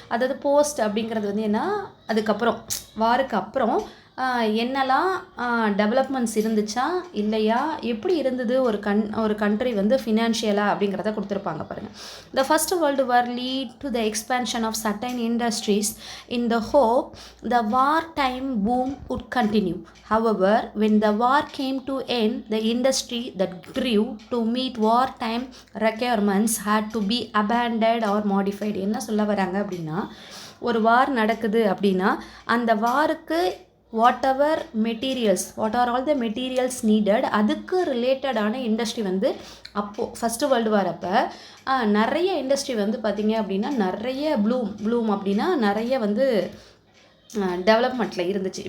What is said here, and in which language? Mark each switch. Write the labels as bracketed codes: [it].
[ta] அதாவது போஸ்ட் அப்படிங்கிறது வந்து என்ன, அதுக்கப்புறம் வாருக்கு அப்புறம் என்னெல்லாம் டெவலப்மெண்ட்ஸ் இருந்துச்சா இல்லையா, எப்படி இருந்தது ஒரு கண்ட்ரி வந்து ஃபினான்ஷியலாக அப்படிங்கிறத கொடுத்துருப்பாங்க பாருங்கள். [en] The first world war lead to the expansion of certain industries in the hope the war time boom would continue. However, when the war came to end, the industry that grew to meet wartime requirements had to be abandoned or modified. [ta] என்ன சொல்ல வராங்க அப்படின்னா, ஒரு வார் நடக்குது அப்படின்னா அந்த வாருக்கு [en] what are all the materials needed, [ta] அதுக்கு ரிலேட்டடான இண்டஸ்ட்ரி வந்து அப்போது ஃபஸ்ட்டு வேர்ல்டு வார் அப்போ நிறைய இண்டஸ்ட்ரி வந்து பார்த்திங்க அப்படின்னா நிறைய ப்ளூம் அப்படின்னா நிறைய வந்து டெவலப்மெண்ட்டில் இருந்துச்சு.